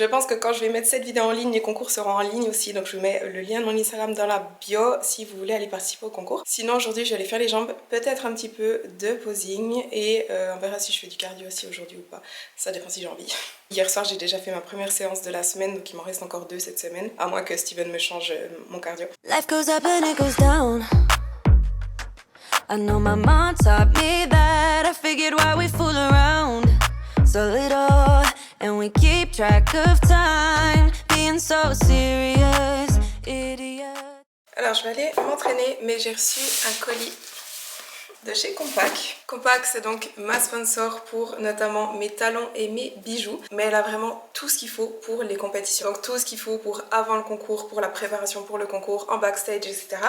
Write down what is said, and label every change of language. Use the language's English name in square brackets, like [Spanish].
[French] Je pense que quand je vais mettre cette vidéo en ligne, les concours seront en ligne aussi, donc je vous mets le lien de mon Instagram dans la bio si vous voulez aller participer au concours. Sinon aujourd'hui je vais aller faire les jambes, peut-être un petit peu de posing et on verra si je fais du cardio aussi aujourd'hui ou pas, ça dépend si j'ai envie. Hier soir j'ai déjà fait ma première séance de la semaine, donc il m'en reste encore 2 cette semaine, à moins que Steven me change mon cardio. [English] Life goes up and it goes down. I know my mom taught me that. I figured why we fool around so little and we keep track of time, being so serious, idiot. [French] Alors je vais aller m'entraîner, mais j'ai reçu un colis de chez Compact. Compact c'est donc ma sponsor pour notamment mes talons et mes bijoux, mais elle a vraiment tout ce qu'il faut pour les compétitions, donc tout ce qu'il faut pour avant le concours, pour la préparation pour le concours, en backstage, etc.